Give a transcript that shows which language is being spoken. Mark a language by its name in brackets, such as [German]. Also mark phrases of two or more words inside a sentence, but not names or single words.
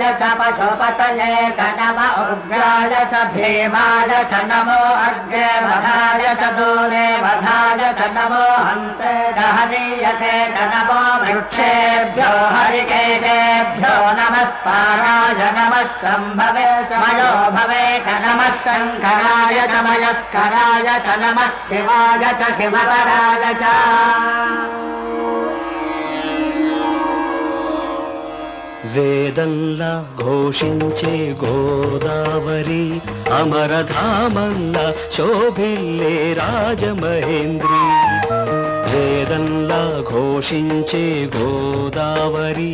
[Sanskrit] च पशुपतये च नमः उग्राय च भीमाय च नमो अग्रे वधाय च दूरे वधाय च नमो हन्ते हरीयसे च नमो वृक्षेभ्यो हरिकेशेभ्यो नमस्ताराय नमः सम्भवे च मयो भवे च नमः शङ्कराय च मयस्कराय च नमः शिवाय च शिवतराय च [Telugu] వేదంలా ఘోషించే గోదావరి అమరధామంలా శోభిల్లే రాజమహేంద్రి వేదంలా ఘోషించే గోదావరి